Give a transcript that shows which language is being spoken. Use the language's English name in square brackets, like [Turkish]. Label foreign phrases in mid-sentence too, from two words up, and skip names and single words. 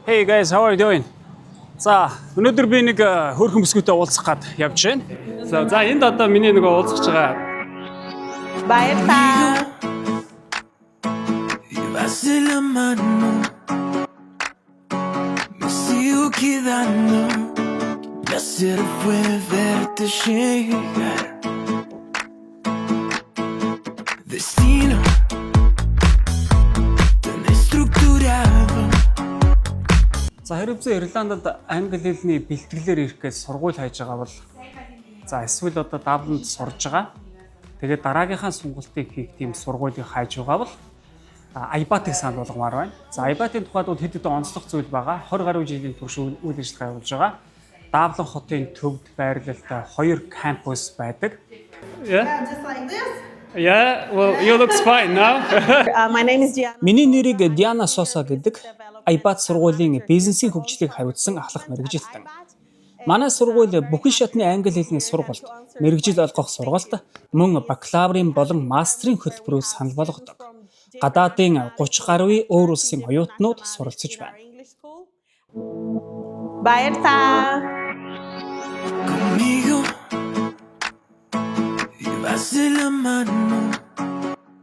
[English] Hey guys, how are you doing? [Mongolian] За, өнөөдөр би нэг хөөрхөн бүсгүйтэй уулзах гад явж байна. За энд одоо миний нөгөө уулзах байгаа. Баярлалаа. [Spanish] Llevarse la mano, me sigo quedando. Placer fue verte llegar. Destino tan estructurado. [Mongolian] За хэрвээ Ирландд англи хэлний бэлтгэлээр ирэх гэж сургууль хайж байгаа бол за эсвэл одоо Дабланд сурж байгаа. Тэгээд дараагийнхаа сонголтыг хийх тийм сургуулийг хайж байгаа бол Айбатыг санал болгомоор байна. За Айбатын тухайд бол хэд хэдэн онцлог зүйл байгаа. 20 гаруй жилийн турш үйл ажиллагаа явуулж байгаа. Даблан хотын төвд байрлалтай 2 кампус байдаг. [English] Yeah. Just like this. Yeah, well, you look fine now. My name is Gianna. [Mongolian] Миний нэрийг Диана Соса гэдэг Айбат сургуулийн бизнесийн хөгжлийг хариуцсан ахлах мэргэжилтэн. Манай сургууль бүхэн шатны англи хэлний сургалт, мэргэжил олгох сургалт, мөн бакалаврын болон мастрын хөтөлбөрөөр санал болгодог. Гадаадын 30 гаруй өөр улсын оюутнууд суралцж байна. Баярлалаа. [Spanish] Conmigo, llevarse la mano,